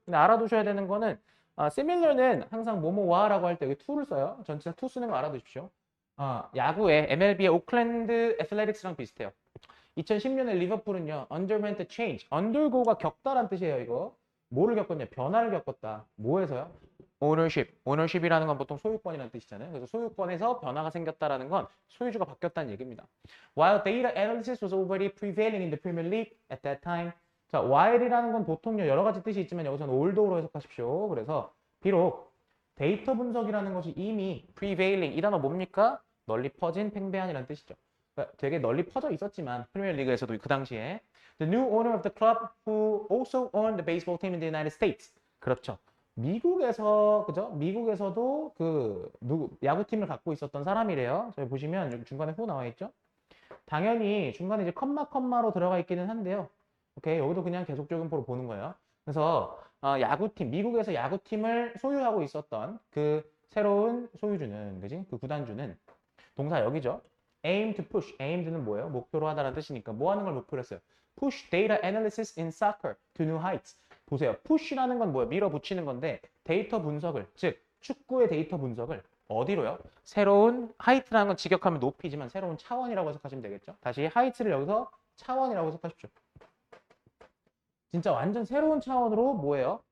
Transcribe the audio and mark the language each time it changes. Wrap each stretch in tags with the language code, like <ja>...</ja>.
<ko>근데 알아두셔야 되는 거는 similar는 항상 뭐뭐와라고 할 때 여기 to를 써요. 전치사 to 쓰는 거 알아두십시오. 야구의 MLB의 오클랜드 애슬레틱스랑 비슷해요. 2010년에 리버풀은요,</ko> <en>underwent a change.</en> <ko>undergo가 겪다란 뜻이에요, 이거. 뭐를 겪었냐? 변화를 겪었다. 뭐에서요? ownership. ownership이라는 건 보통 소유권이라는 뜻이잖아요. 그래서 소유권에서 변화가 생겼다라는 건 소유주가 바뀌었다는 얘기입니다.</ko> <en>While data analysis was already prevailing in the Premier League at that time.</en> <ko>자, while이라는 건 보통요 여러 가지 뜻이 있지만 여기서는 although로 해석하십시오. 그래서 비록 데이터 분석이라는 것이 이미 prevailing 이 단어 뭡니까? 널리 퍼진 팽배한이라는 뜻이죠. 그러니까 되게 널리 퍼져 있었지만 프리미어리그에서도 그 당시에</ko> <en>the new owner of the club who also owned the baseball team in the United States.</en> <ko>그렇죠. 미국에서 그죠? 미국에서도 그 야구팀을 갖고 있었던 사람이래요. 저희 보시면 여기 중간에 후 나와 있죠. 당연히 중간에 이제 컴마로 들어가 있기는 한데요. 오케이, 여기도 그냥 계속적용포로 보는 거예요. 그래서 야구팀, 미국에서 야구팀을 소유하고 있었던 그 새로운 소유주는, 그지? 그 구단주는 동사 여기죠.</ko> <en>aim to push. aimed는</en> <ko>뭐예요? 목표로 하다라는 뜻이니까 뭐 하는 걸 목표로 했어요?</ko> <en>push data analysis in soccer to new heights.</en> <ko>보세요. push라는 건 뭐예요? 밀어붙이는 건데 데이터 분석을, 즉 축구의 데이터 분석을 어디로요? 새로운 하이트라는 건 직역하면 높이지만 새로운 차원이라고 해석하시면 되겠죠. 다시 하이트를 여기서 차원이라고 해석하십시오. 진짜 완전 새로운 차원으로 뭐예요?</ko>